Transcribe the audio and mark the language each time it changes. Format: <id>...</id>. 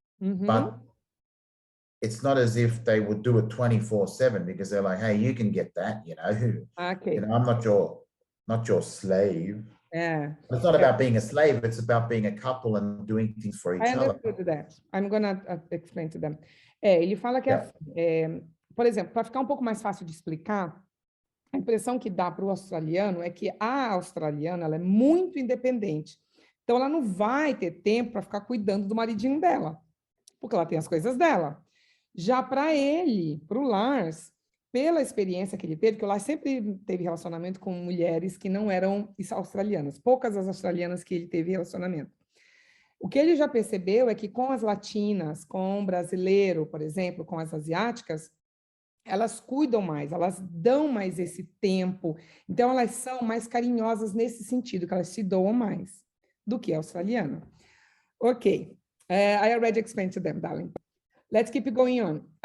<en>but it's not as if they would do it 24/7 because they're like, hey, you can get that, Ok. I'm not your slave.</en> <pt>É.</pt> <en>It's not about being a slave, it's about being a couple and doing things for each I other. understood that. I'm gonna explain to them.</en> <pt>Ele fala que, por exemplo, para ficar um pouco mais fácil de explicar, a impressão que dá para o australiano é que a australiana ela é muito independente. Então, ela não vai ter tempo para ficar cuidando do maridinho dela, porque ela tem as coisas dela. Já para ele, para o Lars, pela experiência que ele teve, que o Lars sempre teve relacionamento com mulheres que não eram australianas, poucas as australianas que ele teve relacionamento. O que ele já percebeu é que com as latinas, com o brasileiro, por exemplo, com as asiáticas, elas cuidam mais, elas dão mais esse tempo. Então, elas são mais carinhosas nesse sentido, que elas se doam mais do que a australiana.</pt> <en>Ok. I already explained to them, darling. Let's keep going on.</en>